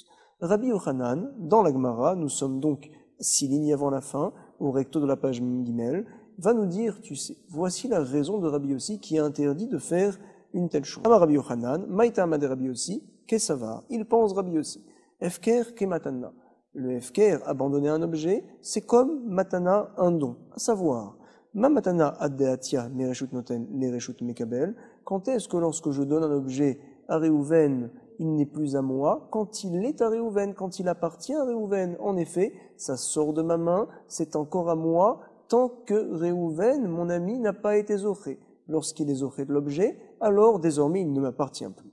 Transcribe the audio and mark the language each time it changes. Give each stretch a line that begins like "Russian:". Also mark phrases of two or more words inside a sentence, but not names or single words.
French: Rabbi Yochanan, dans la Gemara, nous sommes donc 6 lignes avant la fin, au recto de la page Gimel, va nous dire, tu sais, voici la raison de Rabbi Yossi qui a interdit de faire une telle chose.
Aramaic: Rabbi Yochanan, מאי טעמא דרבי יוסי,
French: qu'est-ce que ça va? Il pense Rabbi Yossi.
Hebrew: הפקר כמתנה.
French: Le efker, abandonner un objet, c'est comme matana, un don. À savoir,
Hebrew: מה מתנה עד דאתיא מרשות נותן לרשות מקבל.
French: Quand est-ce que lorsque je donne un objet à Réhouven, il n'est plus à moi? Quand il est à Réhouven, quand il appartient à Réhouven, en effet, ça sort de ma main, c'est encore à moi, tant que Réhouven, mon ami, n'a pas été zoché. Lorsqu'il est zoché de l'objet, alors désormais il ne m'appartient plus.